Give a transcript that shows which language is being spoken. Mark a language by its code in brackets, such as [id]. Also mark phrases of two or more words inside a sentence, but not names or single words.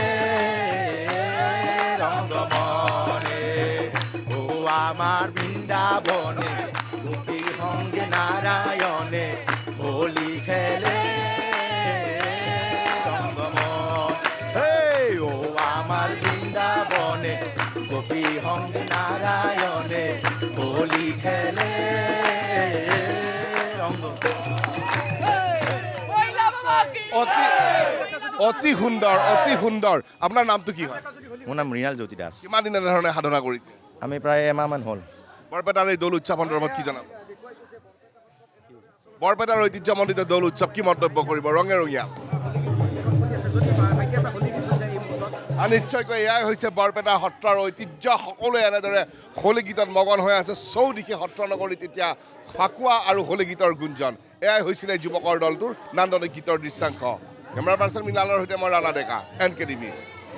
[bn] রঙ্গমনে ও আমার বৃন্দাবনে গোপী সঙ্গে নারায়ণে হোলি খেলে রঙ্গমনে ও আমার বৃন্দাবনে গোপী সঙ্গে নারায়ণে হোলি খেলে রঙ্গমনে [as] ওই বাবা কি অতি অতি সুন্দৰ অতি সুন্দৰ আপোনাৰ নামটো কি হয় মোৰ নাম মৃণাল জ্যোতি দাস কিমান দিন এনেধৰণে সাধনা কৰিছে আমি প্ৰায় এমাহমান হ'ল বৰপেটাৰ এই দৌল উৎসৱ সন্দৰ্ভত কি জনাব বৰপেটাৰ ঐতিহ্যমণ্ডিত দৌল উৎসৱ কি মন্তব্য কৰিব ৰঙে ৰঙীয়া আৰু নিশ্চয়কৈ এয়াই হৈছে বৰপেটা সত্ৰৰ ঐতিহ্য সকলোৱে এনেদৰে হোলী গীতত মগন হৈ আছে চৌদিশে সত্ৰ নগৰীত এতিয়া ফাকুৱা আৰু হোলী গীতৰ গুঞ্জন এয়াই হৈছিলে যুৱকৰ দলটোৰ নান্দনিক গীতৰ দৃশ্যাংশ কেমেৰা পাৰ্চন মৃণালৰ সৈতে মই ৰাণা ডেকা NKTV